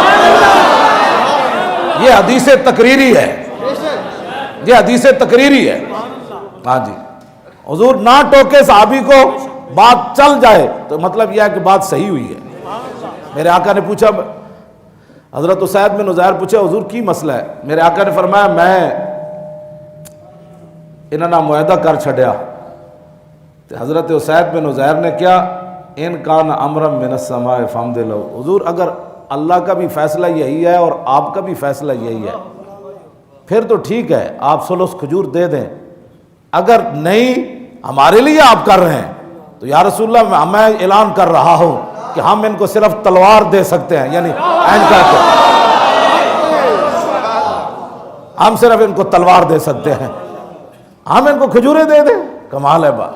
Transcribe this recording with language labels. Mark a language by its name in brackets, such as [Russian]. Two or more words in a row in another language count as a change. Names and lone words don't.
[Urdu] یہ حدیث تقریری ہے، یہ حدیث تقریری ہے، ہاں جی۔ حضور نہ ٹوکے صحابی کو، بات چل جائے تو مطلب یہ ہے کہ بات صحیح ہوئی ہے۔ میرے آقا نے پوچھا، حضرت اسید بن عزیر پوچھے حضور کی مسئلہ ہے؟ [Punjabi] میرے آقا نے فرمایا میں انہاں نال معاہدہ کر چھڈیا۔ [Urdu] حضرت اسید بن عزیر نے کیا، [Arabic] ان کان امرا من السماء فامد لو، [Urdu] حضور اگر اللہ کا بھی فیصلہ یہی ہے اور آپ کا بھی فیصلہ یہی ہے پھر تو ٹھیک ہے، آپ سلس کھجور دے دیں، اگر نہیں ہمارے لیے آپ کر رہے ہیں تو یا رسول اللہ میں اعلان کر رہا ہوں کہ ہم ان کو صرف تلوار دے سکتے ہیں، یعنی ہم صرف ان کو تلوار دے سکتے ہیں، ہم ان کو کھجوریں دے دیں، کمال ہے بات۔